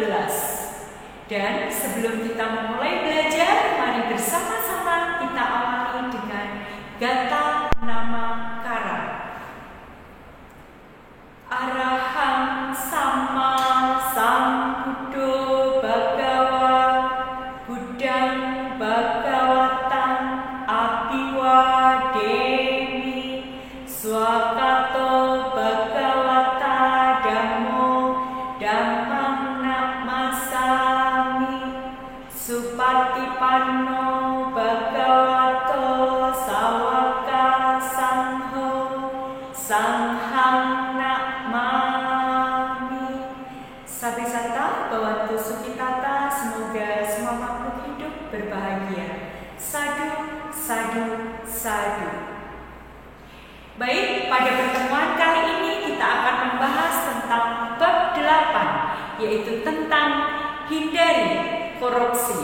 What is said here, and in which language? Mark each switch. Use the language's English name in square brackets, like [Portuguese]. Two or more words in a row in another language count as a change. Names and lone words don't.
[Indonesian] Dan sebelum kita memulai belajar, mari bersama-sama kita awali dengan gata nama kara. [Pali] Arahang Sama Sambuddho Bhagawa Buddhang Bhagawatang Abiwademi Swakato Bhagawata Dhammo Dhammang Namasami Supatipanno Bhagavato Sawaka Sangho Sanghang Nakmami. Sabisata Bawantu Sukitata, [Indonesian] semoga semua makhluk hidup berbahagia. [Pali] Sadu, sadu, sadu. [Indonesian] Baik, pada pertemuan kali ini kita akan membahas tentang bab 8, yaitu tentang hindari korupsi.